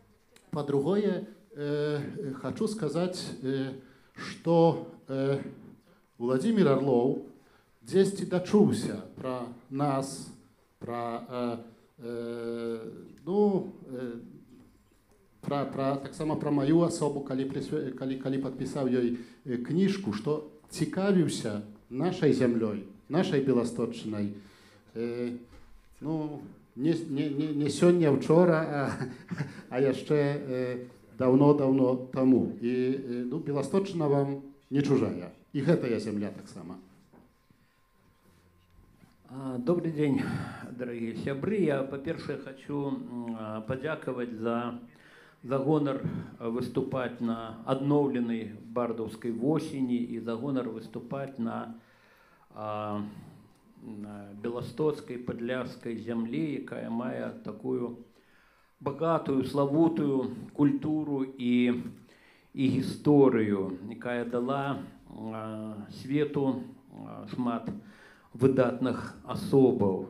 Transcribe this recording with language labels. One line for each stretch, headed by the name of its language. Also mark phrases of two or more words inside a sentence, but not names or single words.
Belarusian: хочу сказаць, што Владзімір Арлоў дзесьці дачуўся пра нас, таксама пра маю асобу, калі падпісаў ёй кніжку, што цікавіўся нашай зямлёй, нашай Беласточчынай. Не сёння, учора, а яшчэ даўно таму. І Беласточчына вам не чужая. И гэтая земля так само.
Russian: Добрый день, дорогие сябры.
Belarusian: Я, по-перше, хочу подяковать за гонор выступать на адноўленай бардаўскай восені и за гонор выступать на беластоцкай падляшскай земле, якая мае такую богатую, славутую культуру и гісторыю, якая дала свету шмат выдатных асобаў.